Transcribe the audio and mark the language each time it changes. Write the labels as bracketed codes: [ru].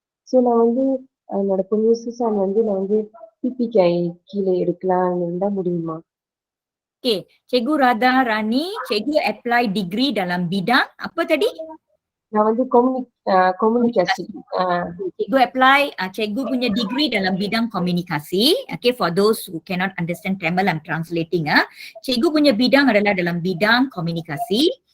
[ta] So நான் வந்து என்னோட ப்ரொஃபஸர் வந்து நான் வந்து PPKI கீழே எடுக்கலாம்னு இருந்தா முடியுமா? [ms] Okay, Cikgu Radha Rani, Cikgu apply degree dalam bidang apa tadi? [ta] நான் வந்து komunikasi. [ms] Cikgu apply, Cikgu punya degree dalam bidang komunikasi. [en] Okay, for those who cannot understand Tamil, I'm translating. [ms] Cikgu punya bidang adalah dalam bidang komunikasi.